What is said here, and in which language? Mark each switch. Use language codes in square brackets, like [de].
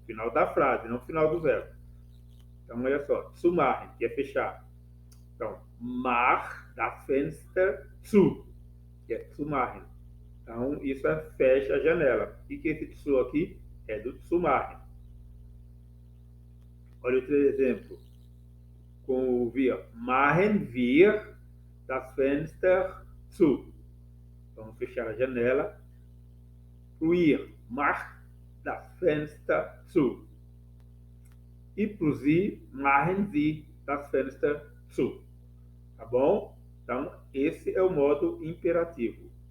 [pt] Final da frase, não final do verbo. Então, olha só, zumachen, que é fechar. Então, [de] mach das Fenster zu, [pt] que é [de] zumachen. [pt] Então, isso é fecha a janela. E que esse zu aqui é do zumachen. Olha outro exemplo. Com o wir. [de] Machen wir das Fenster zu. [pt] Vamos fechar a janela. Pro ir. [de] Mach das Fenster zu. [pt] E pro sie. [de] Machen sie das Fenster zu. [pt] Tá bom? Então, esse é o modo imperativo.